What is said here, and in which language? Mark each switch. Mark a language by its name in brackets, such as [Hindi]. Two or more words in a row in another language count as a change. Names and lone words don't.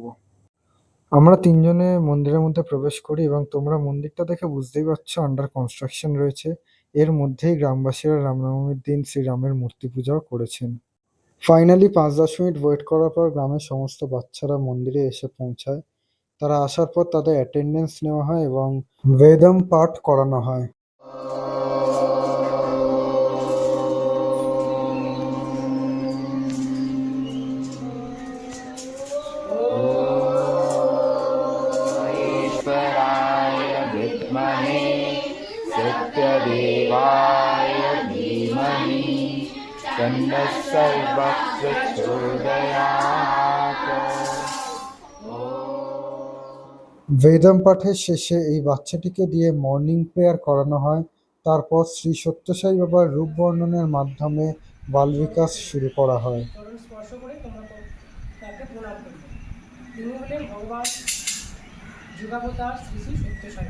[Bangla] আমরা তিনজনে মন্দিরের মধ্যে প্রবেশ করি এবং তোমরা মন্দিরটা দেখে বুঝতেই পারছো [English] under construction [Bangla] রয়েছে। এর মধ্যেই গ্রামবাসীরা রামনবমীর দিন শ্রীরামের মূর্তি পূজাও করেছেন। ফাইনালি 5-10 [English] minute wait [Bangla] করার পর গ্রামের সমস্ত বাচ্চারা মন্দিরে এসে পৌঁছায়। তারা আসার পর তাদের অ্যাটেন্ডেন্স নেওয়া হয় এবং বেদম পাঠ করানো হয়। [Sanskrit] ईश्वराय विद्महे सत्यदेवाय धीमहि तन्नः सर्वः प्रचोदयात्। [Bangla] বেদম পাঠের শেষে এই বাচ্চাটিকে দিয়ে [English] morning prayer [Bangla] করানো হয়। তারপর শ্রী সত্যসাই বাবার রূপ বর্ণনের মাধ্যমে বাল বিকাশ শুরু করা হয়। চরণ স্পর্শ করে তোমরা তাকে প্রণাম করবে। তিনি হলেন ভগবান যুগাবতার শ্রী শ্রী সত্যসাই।